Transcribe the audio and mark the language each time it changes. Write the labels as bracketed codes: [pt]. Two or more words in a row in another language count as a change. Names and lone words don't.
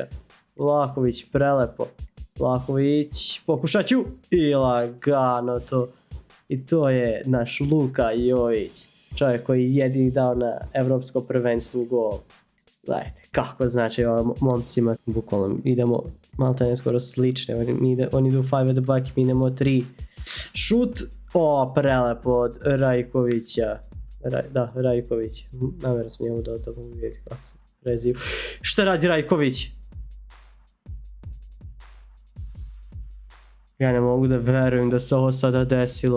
[sr] Vlahović, prelepo. Vlahović, pokušat ću. I lagano to. I to je naš Luka Jović. Čovjek koji je jedini dao na evropsko prvenstvo gol. Gledajte, kako znači ovim momcima. Bukvalno idemo malo ne skoro slične. Oni idu [en] 5 at the back, [sr] mi idemo 3. Šut. Prelepo od Rajkovića. Da, Rajković. Namjerno sam njemu dao da mogu vidjeti kako se preziva. Šta radi Rajković? Ja ne mogu da verujem da se ovo sada desilo.